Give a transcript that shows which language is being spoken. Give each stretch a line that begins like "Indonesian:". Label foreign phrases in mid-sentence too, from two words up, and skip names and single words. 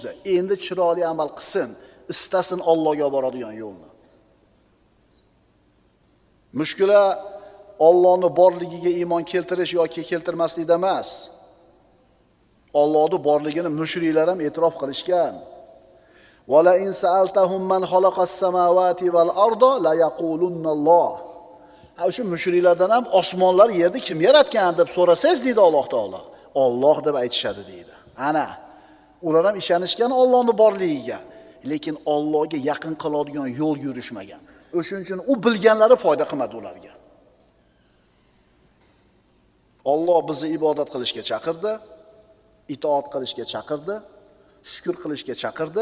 Uzbek: Endi chiroyli amal qilsin, istasin Allohga olib boradigan yo'lni. Mushkula Allohning borligiga iymon keltirish yoki keltirmaslikda emas. Allohning borligini mushriklar ham e'tirof qilishgan.
Arabic: ولئن سألتهم من خلق السماوات والأرض ليقولن الله.
Uzbek: Shu mushriklardan ham osmonlar, yerni kim yaratgan deb so'rasangiz deydi Alloh taolo. Alloh deb aytishadi deydi. Ana, ular ham ishonishgan Allohning borligiga, lekin Allohga yaqin qiladigan yo'l yurishmagan. O'shuning uchun u bilganlari foyda qilmadi ularga. Alloh bizni ibodat qilishga chaqirdi, itoat qilishga chaqirdi, shukr qilishga chaqirdi.